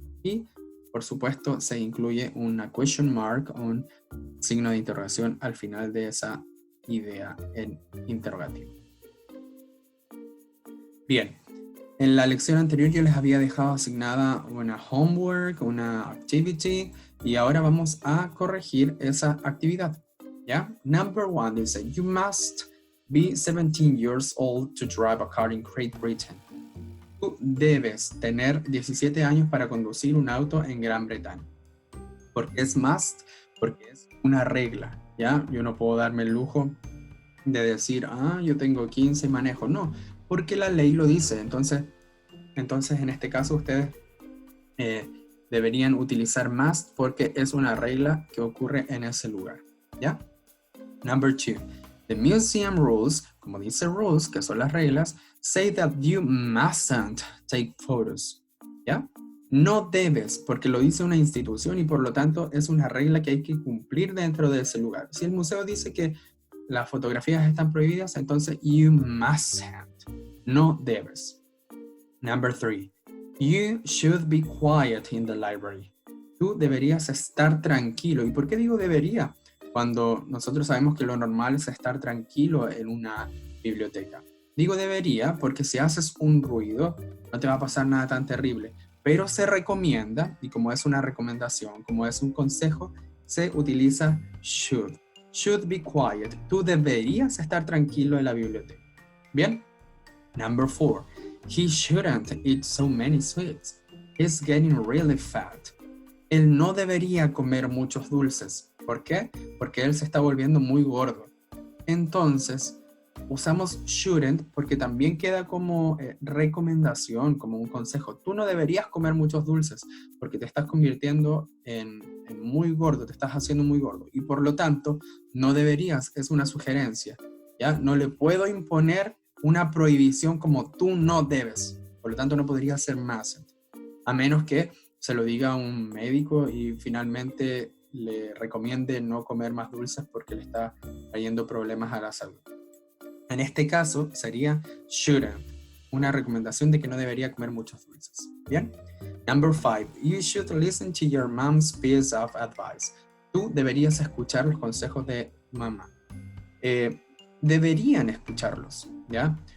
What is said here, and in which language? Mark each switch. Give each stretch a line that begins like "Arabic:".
Spanish: Y, por supuesto, se incluye una question mark, un signo de interrogación al final de esa idea en interrogativo. Bien, en la lección anterior yo les había dejado asignada una homework, una activity, y ahora vamos a corregir esa actividad. ¿Ya?
English: Number 1
Spanish: dice,
English: you must be 17 years old to drive a car in Great Britain.
Spanish: Tú debes tener 17 años para conducir un auto en Gran Bretaña. ¿Por qué es must? Porque es una regla, ¿ya? Yo no puedo darme el lujo de decir, yo tengo 15 y manejo. No, porque la ley lo dice. Entonces, Entonces, en este caso, ustedes deberían utilizar must porque es una regla que ocurre en ese lugar, ¿ya?
English: Number 2. The museum rules,
Spanish: como dice
English: rules,
Spanish: que son las reglas,
English: say that you mustn't take photos,
Spanish: ¿ya? No debes, porque lo dice una institución y por lo tanto es una regla que hay que cumplir dentro de ese lugar. Si el museo dice que las fotografías están prohibidas, entonces
English: you mustn't,
Spanish: no debes.
English: Number 3. You should be quiet in the library.
Spanish: Tú deberías estar tranquilo. ¿Y por qué digo debería? Cuando nosotros sabemos que lo normal es estar tranquilo en una biblioteca. Digo debería porque si haces un ruido no te va a pasar nada tan terrible, pero se recomienda, y como es una recomendación, como es un consejo, se utiliza should.
English: Should be quiet.
Spanish: Tú deberías estar tranquilo en la biblioteca. ¿Bien?
English: Number 4. He shouldn't eat so many sweets. He's getting really fat.
Spanish: Él no debería comer muchos dulces. ¿Por qué? Porque él se está volviendo muy gordo. Entonces, usamos shouldn't porque también queda como recomendación, como un consejo. Tú no deberías comer muchos dulces porque te estás convirtiendo en muy gordo, te estás haciendo muy gordo. Y por lo tanto, no deberías, es una sugerencia. ¿Ya? No le puedo imponer una prohibición como tú no debes. Por lo tanto, no podría ser mustn't. A menos que se lo diga a un médico y finalmente le recomiende no comer más dulces porque le está trayendo problemas a la salud. En este caso sería shouldn't, una recomendación de que no debería comer muchos dulces. ¿Bien?
English: Number 5. You should listen to your mom's piece of advice.
Spanish: Tú deberías escuchar los consejos de mamá. Deberían escucharlos, ¿ya?